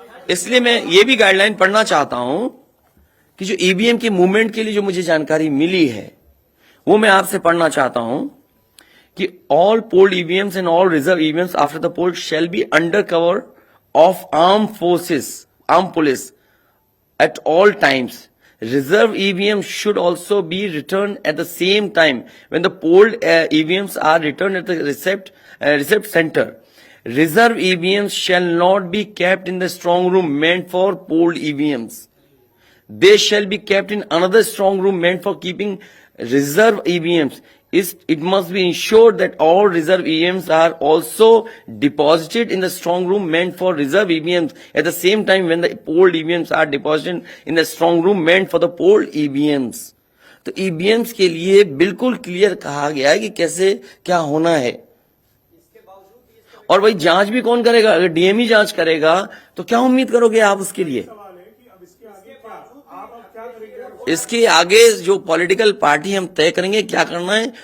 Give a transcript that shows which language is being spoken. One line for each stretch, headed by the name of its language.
Hindi: इसलिए मैं ये भी गाइडलाइन पढ़ना चाहता हूं कि जो ईवीएम के मूवमेंट के लिए जो मुझे जानकारी मिली है, वो मैं आपसे पढ़ना चाहता हूं कि
English: All polled EVMs and all reserve EVMs after the poll shall be under cover of arm forces, arm police at all times. Reserve EVMs should also be returned at the same time when the polled EVMs are returned at the receipt center. Reserve EVMs shall not be kept in the strong room meant for polled EVMs. They shall be kept in another strong room meant for keeping reserve EVMs. It must be ensured that all reserve EVMs are also deposited in the strong room meant for reserve EVMs at the same time when the polled EVMs are deposited in the strong room meant for the polled EVMs.
Hindi: तो EVMs के लिए बिल्कुल clear कहा गया है कि कैसे क्या होना है। इसके बावजूद और भाई जांच भी कौन करेगा? अगर डीएम जांच करेगा तो क्या उम्मीद करोगे आप उसके लिए? सवाल है कि अब इसके आगे क्या आप अब क्या करेंगे? इसके आगे जो पॉलिटिकल पार्टी हम तय करेंगे क्या करना है।